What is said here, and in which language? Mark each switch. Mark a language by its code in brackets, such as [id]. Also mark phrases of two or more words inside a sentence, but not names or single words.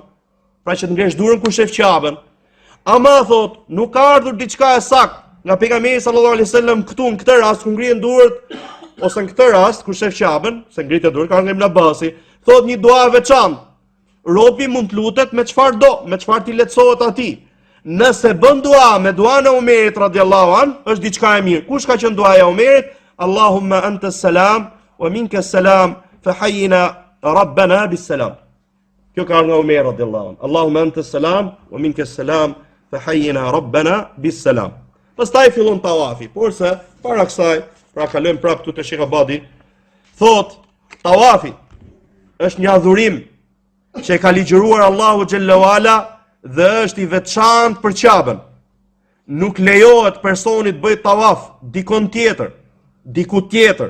[sq] Pra që të ngresh durën kur shef Ka'ben. Ama thot, nuk ka ardhur diçka e sakt nga pejgamberi [ar] صلى الله عليه وسلم [sq] këtu në këtë rast kur ngrihen duart ose në këtë rast kur shef Ka'ben, se ngrihet duart ka nga Ibn Abbasi, thot një dua e veçantë. Robi mund të lutet me çfarë do, me çfarë ti lehtësohet atij. Nëse bën dua me duan e Omerit [ar] رضي الله عن, [sq] është diçka e mirë. Kush ka qenë duaja e Omerit? [ar] اللهم أنت السلام ومنك السلام فحينا ربنا بالسلام. [sq] Kjo ka nga Omer [ar] رضي الله عن. اللهم أنت السلام ومنك السلام فحينا ربنا بالسلام. [sq] Pastaj fillon tawafi, por se para kësaj, pra kalojmë prapë këtu te Sheikh Abadi, thot tawafi është një adhurim që e ka ligjëruar Allahu [ar] جل وعلا [sq] dhe është i veçantë për Ka'ben. Nuk lejohet personit bëj tawaf dikon tjetër, diku tjetër.